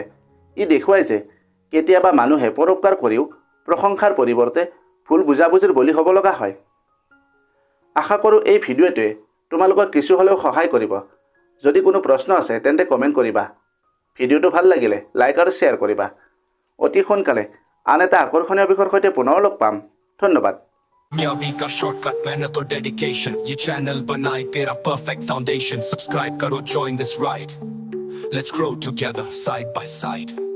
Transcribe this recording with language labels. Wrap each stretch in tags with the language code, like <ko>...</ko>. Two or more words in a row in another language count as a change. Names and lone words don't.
<as>ই দেখুৱাই যে কেতিয়াবা মানুহে পৰোপকাৰ কৰিও প্ৰশংসাৰ পৰিৱৰ্তে ভুল বুজাবুজিৰ বলি হ'ব লগা হয়। আশা কৰোঁ এই ভিডিঅ'টোৱে তোমালোকক কিছু হ'লেও সহায় কৰিব। যদি কোনো প্ৰশ্ন আছে তেন্তে কমেণ্ট কৰিবা। ভিডিঅ'টো ভাল লাগিলে লাইক আৰু শ্বেয়াৰ কৰিবা। অতি সোনকালে আন এটা আকৰ্ষণীয় বিষয়ৰ সৈতে পুনৰ লগ পাম। ধন্যবাদ।</as> <hi>कामयाबी का शॉर्टकट, मेहनत और डेडिकेशन, ये चैनल बनाए तेरा</hi> <en>perfect foundation.</en> <hi>सब्सक्राइब करो,</hi> <en>join this ride, let's grow together side by side।</en>